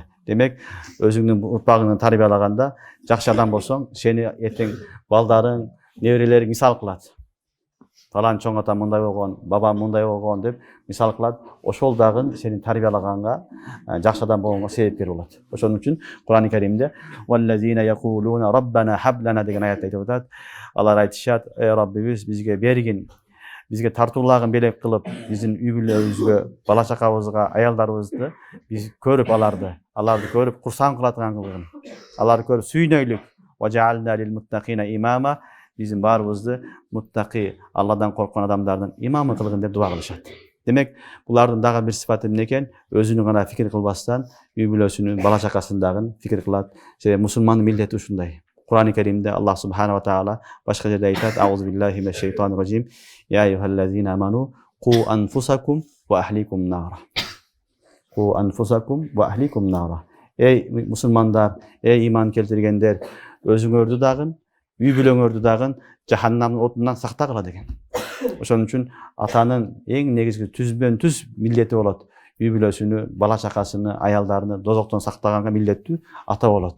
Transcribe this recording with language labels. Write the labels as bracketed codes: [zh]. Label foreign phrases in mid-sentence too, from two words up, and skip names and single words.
[ky] Демек, өзүңдүн урпагыңды тарбиялаганда, жакшы адам болсоң, сени эртең балдарың, неберелериң мисал кылат. Фалан чоң атам мындай болгон, бабам мындай болгон деп мисал кылат. Ошол дагы сени тарбиялаганга, жакшы адам болгонго себепкер болот. Ошон үчүн Кур'ан-ы Керимде [ar] "والذين يقولون ربنا هب لنا" [ky] деген аят айтып атат. Алар айтышат: "Ey Rabbimiz бизге бергин, бизге тартуулагын белек кылып, биздин үй бүлөбүзгө, бала чакабызга, аялдарыбызды биз көрүп аларды көрүп курсан кылатган кылгын. Аларды көрүп сүйнөйлүк. [ar] واجعلنا للمتقين إماما." [ky] Биздин баарыбызды муттаки, Алладан корккон адамдардын имамы кылгын деп дуа кылышат. Демек, булардын дагы бир сыфаты эмне экен? Өзүнүн гана фикир кылбастан, үй бүлөсүнүн, бала чакасын дагы фикир кылат. Себеби мусулмандын милдети ушундай. Кур'ан-ы Керимде [ar] الله سبحانه وتعالى [ky] башка жерде айтат: [ar] "أعوذ بالله من الشيطان الرجيم. يا أيها الذين آمنوا قوا أنفسكم وأهليكم نارا." قوا أنفسكم وأهليكم نارا. [ky] Ey мусулмандар, ey иман келтиргендер, өзүңөрдү дагы, үй бүлөңөрдү дагы жаханнамдын отунан сактагыла деген. Ошон үчүн атанын эң негизги түз милдети болот. Үй бүлөсүнү, бала чакасыны, аялдарыны дозоктон сактаганга милдеттүү ата болот.